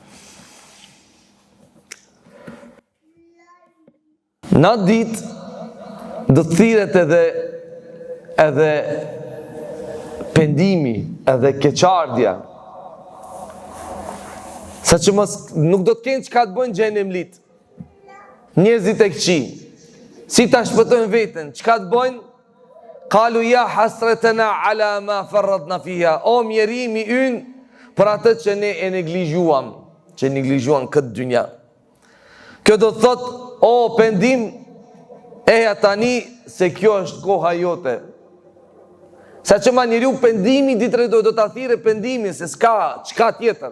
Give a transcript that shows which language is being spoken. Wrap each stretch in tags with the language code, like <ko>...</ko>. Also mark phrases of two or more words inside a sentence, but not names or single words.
<sq>Në ditë do të thirret edhe pendimi, edhe keqardhja. Sa që nuk do të kenë çka të bëjnë xhenemlit. Njerëzit e këqij, si ta shpëtojnë veten, çka të bëjnë?</sq> <ar>قالوا يا حسرتنا على ما فرطنا فيها.</ar> <sq>O mjerimi ynë për atë që ne e neglizhuam, këtë dynja. Kjo do të thot, o pendim, eja tani se kjo është koha jote. Sa që ma njeriu pendimi ditë do ta thirrë pendimin se çka tjetër.</sq>